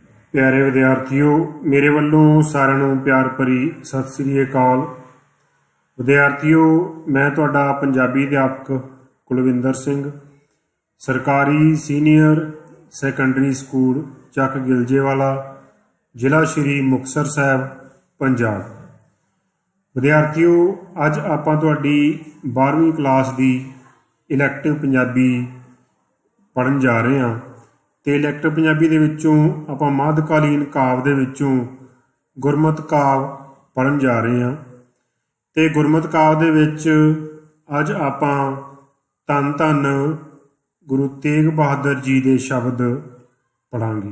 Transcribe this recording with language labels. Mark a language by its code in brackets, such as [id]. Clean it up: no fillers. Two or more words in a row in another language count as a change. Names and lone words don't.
[pa] ਪਿਆਰੇ ਵਿਦਿਆਰਥੀਓ, ਮੇਰੇ ਵਾਲੋਂ ਸਾਰਿਆਂ ਨੂੰ ਪਿਆਰ ਭਰੀ ਸਤ ਸ੍ਰੀ ਅਕਾਲ। ਵਿਦਿਆਰਥੀਓ, ਮੈਂ ਤੁਹਾਡਾ ਪੰਜਾਬੀ ਅਧਿਆਪਕ ਕੁਲਵਿੰਦਰ ਸਿੰਘ, ਸਰਕਾਰੀ ਸੀਨੀਅਰ ਸੈਕੰਡਰੀ ਸਕੂਲ ਚੱਕ ਗਿਲਜੇਵਾਲਾ, ਜ਼ਿਲ੍ਹਾ ਸ਼੍ਰੀ ਮੁਕਤਸਰ ਸਾਹਿਬ, पंजाब। विद्यार्थियों, ਅੱਜ ਆਪਾਂ ਤੁਹਾਡੀ 12ਵੀਂ ਕਲਾਸ ਦੀ ਇਲੈਕਟਿਵ ਪੰਜਾਬੀ ਪੜ੍ਹਨ ਜਾ ਰਹੇ ਹਾਂ ਤੇ ਇਲੈਕਟਿਵ ਪੰਜਾਬੀ ਦੇ ਵਿੱਚੋਂ ਆਪਾਂ ਮੱਧਕਾਲੀਨ ਕਾਵਿ ਦੇ ਵਿੱਚੋਂ ਗੁਰਮਤਿ ਕਾਵਿ ਪੜ੍ਹਨ ਜਾ ਰਹੇ ਹਾਂ ਤੇ ਗੁਰਮਤਿ ਕਾਵਿ ਦੇ ਵਿੱਚ ਅੱਜ ਆਪਾਂ ਧੰਨ ਧੰਨ ਗੁਰੂ ਤੇਗ ਬਹਾਦਰ ਜੀ ਦੇ ਸ਼ਬਦ ਪੜ੍ਹਾਂਗੇ।